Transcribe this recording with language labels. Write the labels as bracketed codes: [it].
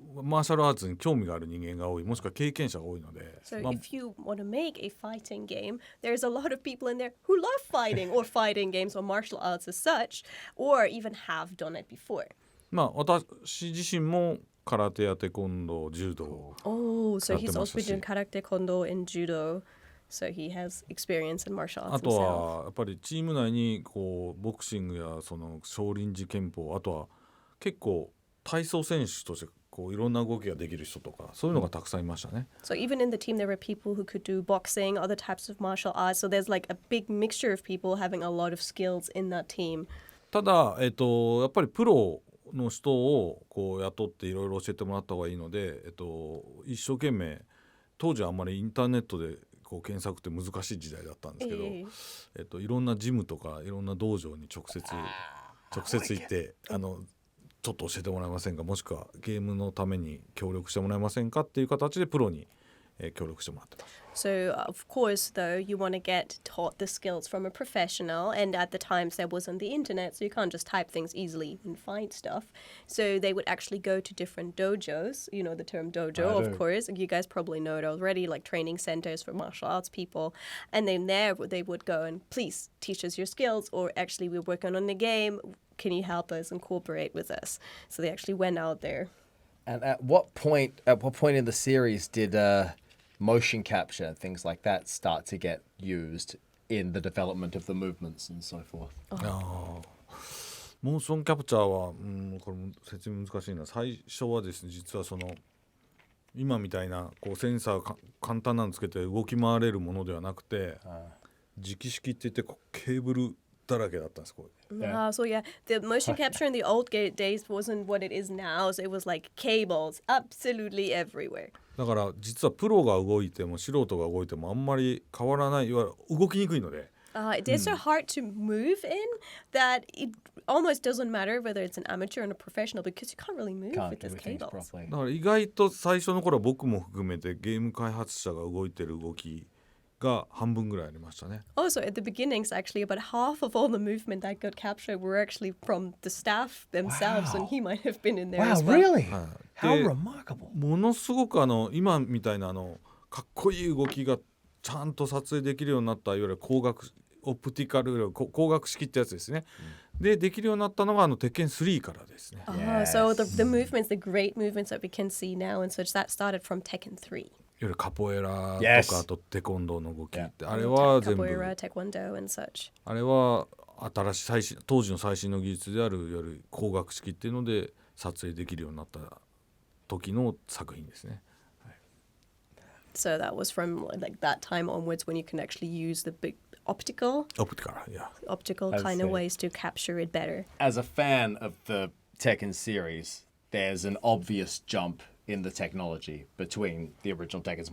[ja] マーシャルアーツに興味がある人間が多い、もしくは経験者が多いので、 [en] So if you want to make a fighting game, there's a lot of people in there who love fighting or fighting games or martial arts as such, or even have done it before. [ja] 私自身も空手やテコンドー、柔道 [en] Oh, so [ja] やって [en] he's [ja] ました [en] also [ja] し、 [en] been doing karate, kondo, and judo. So he has experience in martial [ja] あ [en] arts himself. [ja] はやっぱりチーム内にこうボクシングやその少林寺拳法、あとは結構体操選手としてこういろんな動きができる人とか、そういうのがたくさんいましたね。 [en] So even in the team, there were people who could do boxing, other types of martial arts. So there's like a big mixture of people having a lot of skills in that team. [ja] ただ、やっぱりプロの人をこう雇っていろいろ教えてもらった方がいいので、一生懸命当時はあんまりインターネットでこう検索って難しい時代だったんですけど、いろんなジムとかいろんな道場に直接行ってちょっと教えてもらえませんか、もしくはゲームのために協力してもらえませんかっていう形でプロに協力してもらってます。 [en] So, of course, though, you want to get taught the skills from a professional. And at the times, there wasn't the internet, so you can't just type things easily and find stuff. So they would actually go to different dojos. You know the term dojo, of course. You guys probably know it already, like training centers for martial arts people. And then there, they would go and, please, teach us your skills. Or actually, we're working on the game. Can you help us and cooperate with us? So they actually went out there. And at what point in the series did motion capture and things like that start to get used in the development of the movements and so forth? [ja] モーションキャプチャーは、これも説明難しいな。最初はですね、実はその今みたいなこうセンサー簡単なのつけて動き回れるものではなくて、磁気式って言ってこうケーブルだらけだったんです。これ [en] So yeah, the motion capture in the old days wasn't what it is now. So it was like cables absolutely everywhere. [ja] だから実はプロが動いても素人が動いてもあんまり変わらない、いわゆる動きにくいので。 [en] It is so hard to move in that it almost doesn't matter whether it's an amateur or a professional because you can't really move with these cables. [ja] だから意外と最初の頃は僕も含めてゲーム開発者が動いてる動きが半分ぐらいありましたね。 [en] Also, at the beginnings, actually, about half of all the movement that got captured were actually from the staff themselves, and he might have been in there as well. Really? [ja] はい [en] How [ja] で [en] remarkable. [ja] ものすごく今みたいなかっこいい動きがちゃんと撮影できるようになった、いわゆる光学オプティカル光学式ってやつですね。でできるようになったのがTekken 3からですね。 [en] So the movements, the great movements that we can see now and such, that started from Tekken 3. [ja] いわゆるカポエラ [en] Yes. [ja] とかあとテコンドーの動きって、あれは全部 [en] Capoeira, Taekwondo, and such. [ja] あれは新しい当時の最新の技術であるいわゆる光学式っていうので撮影できるようになった時の作品ですね。 [en] So that was from like that time onwards when you can actually use the big optical [ja] オプティカル、いや [en] kind see. of ways to capture it better. As a fan of the Tekken series, there's an obvious jump in the technology between the original Tekkens.